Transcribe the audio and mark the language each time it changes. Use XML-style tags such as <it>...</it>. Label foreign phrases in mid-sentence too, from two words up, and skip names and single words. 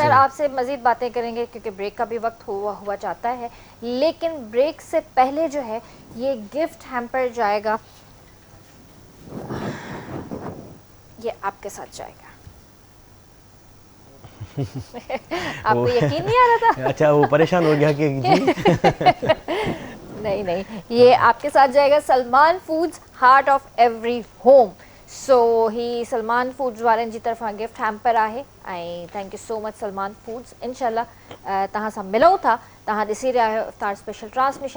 <ur>سر آپ سے مزید باتیں کریں گے کیونکہ بریک کا بھی وقت ہوا چاہتا ہے، لیکن بریک سے پہلے جو ہے یہ</ur> <en>gift hamper</en> <ur>جائے گا، یہ آپ کے ساتھ جائے گا. آپ کو یقین نہیں آ رہا تھا? اچھا، وہ پریشان ہو گیا کہ نہیں، یہ آپ کے ساتھ جائے گا सलमान फूड्स</ur> <en>heart of every home.</en> <sd>सो ही सलमान फूड्स वारनि जी तरफ़ां</sd> <en>gift hamper</en> <sd>आहे ऐं</sd> <en>thank you so much</en> <sd>सलमान फूड्स।</sd> <ar>إن شاء الله</ar> <sd>तव्हां सां मिलूं था। तव्हां ॾिसी रहिया आहियो इफ्तार स्पेशल ट्रांसमिशन।</sd>